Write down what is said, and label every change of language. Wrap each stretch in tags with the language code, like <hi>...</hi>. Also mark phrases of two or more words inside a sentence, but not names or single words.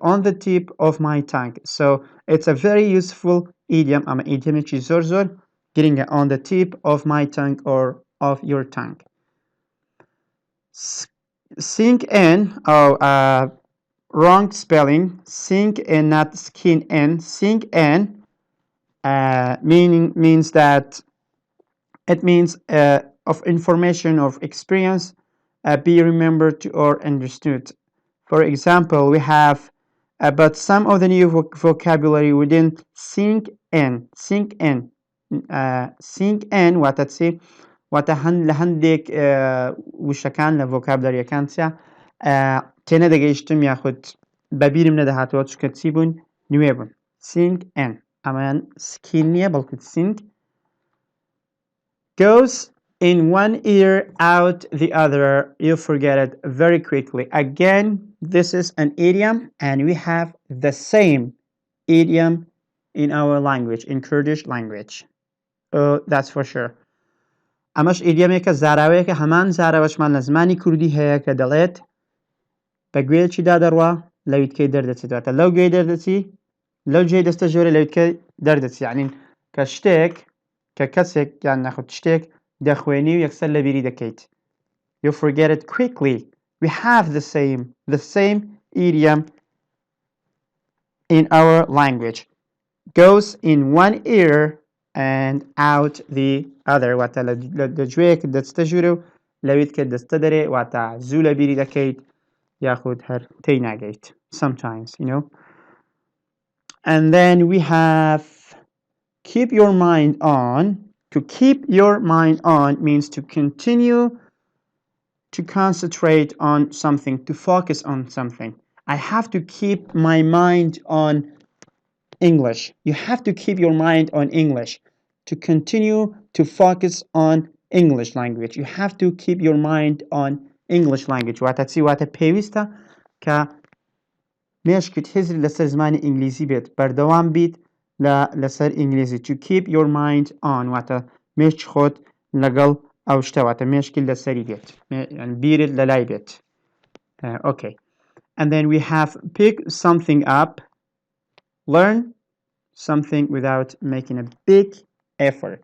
<en>On the tip of my tongue. So it's a very useful idiom.</en> <ckb>ئەمە ئیدیۆمێکی زۆر گرینگە.</ckb> <en>On the tip of my tongue or of your tongue. Sink in, wrong spelling. Sink in, not skin in. Sink in means that it means of information, of experience, be remembered or understood. For example, we have but some of the new vocabulary we didn't sink in. Sink in. Sink in</en> <ckb>واتە چی؟ واتە لە هەندێک وشەکان لە ڤۆکابلەریەکان چیا تێنەدەگەیشتم یاخود بەبیرم نەدەهاتەوە چکە چی بوون؟ نوێ بوون.</ckb> <en>Sink in.</en> <ckb>ئەمەیان سکین نییە بەڵکو sink.</ckb> <en>Goes in one ear, out the other. You forget it very quickly. Again, this is an idiom, and we have the same idiom in our language, in Kurdish language. Oh, that's for sure.</en> <ckb>ئەمەش ئیدیۆمێکە زاراوەیەکە هەمان زاراوەشمان لە زمانی کوردی هەیە کە دەڵێت بە گوێیەکیدا دەڕوا لە ویتکەی دەردەچێتواتە لەو گوێی دەردەچی لەو جێی دەستە ژۆرە لە ویتکەی دەردەچی یعنی کە شتێک کە کەسێک یان نەخۆت شتێک دەخوێنی و یەکسەر لە بیری دەکەیت.</ckb> <en>You forget it quickly. We have the same idiom in our language. Goes in one ear and out the other.</en> <ckb>واتە لە گوێیەک دەستە ژوورە و لەویت کە دەستە دەرێ واتە زوو لە بیری دەکەیت یاخود هەر تێی ناگەیت.</ckb> <en>Sometimes, you know. And then we have keep your mind on. To keep your mind on means to continue to concentrate on something, to focus on something. I have to keep my mind on English. You have to keep your mind on English. To continue to focus on English language. You have to keep your mind on English language.</en> <ckb>واتە چی؟ واتە پێویستە کە مێشکت حیزری لەسەر زمانی ئینگلیزی بێت، بەردەوام بیت لەسەر ئینگلیزی.</ckb> <en>To keep your mind on</en> <ckb>واتە مێشک خۆت لەگەڵ ئەو شتە واتە مێشکی لەسەری بێت، بیرت لە لای بێت.</ckb> <en>Okay. And then we have pick something up. Learn something without making a big effort.</en>